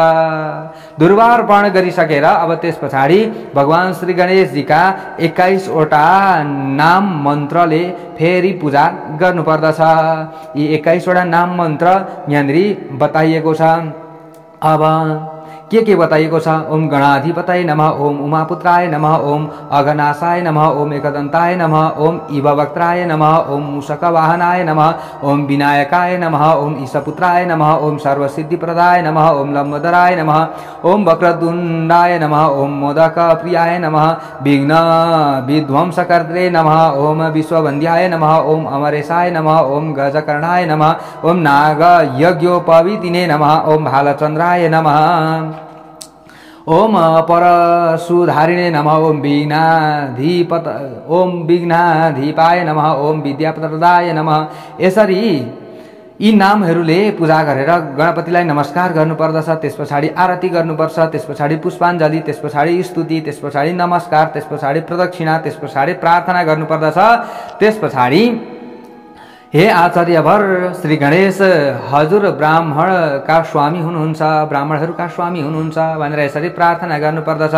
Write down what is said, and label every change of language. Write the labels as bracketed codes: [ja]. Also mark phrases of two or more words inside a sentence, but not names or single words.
[ne] दुर्वार्पण गरिसकेर अब त्यस पछाडि भगवान श्री गणेशजीका 21 वटा नाम मन्त्रले फेरि पूजा गर्नुपर्दछ। यी 21 वटा नाम मन्त्र यहाँनिर बताइएको छ। अब के बताइएको छ? [sa] ओम गणाधिपतये नमः, ओम उमापुत्राय नमः, ओम अघनाशाय नमः, ओम एकदन्ताय नमः, ओम इववक्त्राय नमः, ओम मूषकवाहनाय नमः, ओम विनायकाय नमः, ओम ईशपुत्राय नमः, ओम सर्वसिद्धिप्रदाय नमः, ओम लम्बोदराय नमः, ओम वक्रतुण्डाय नमः, ओम मोदकप्रियाय नमः, विघ्न विध्वंसकर्त्रे नमः, ओम विश्ववन्द्याय नमः, ओम अमरेशाय नमः, ओम गजकर्णाय नमः, ओम नागयज्ञोपवीतिने नमः, ओम भालचन्द्राय नमः, ओम परशुधारिणे नमः, ओम विघ्नाधिपाय नमः, ओम विद्याप्रदाय नमः। [ne] यसरी यी नामहरूले पूजा गरेर गणपतिलाई नमस्कार गर्नुपर्दछ। त्यस पछाडि आरती गर्नुपर्छ। त्यस पछाडि पुष्पाञ्जली, त्यस पछाडि स्तुति, त्यस पछाडि नमस्कार, त्यस पछाडि प्रदक्षिणा, त्यस पछाडि प्रार्थना गर्नुपर्दछ। त्यस पछाडि हे आचार्यवर श्री गणेश, हजुर ब्राह्मणका स्वामी हुनुहुन्छ, ब्राह्मणहरूका स्वामी हुनुहुन्छ भनेर यसरी प्रार्थना गर्नुपर्दछ।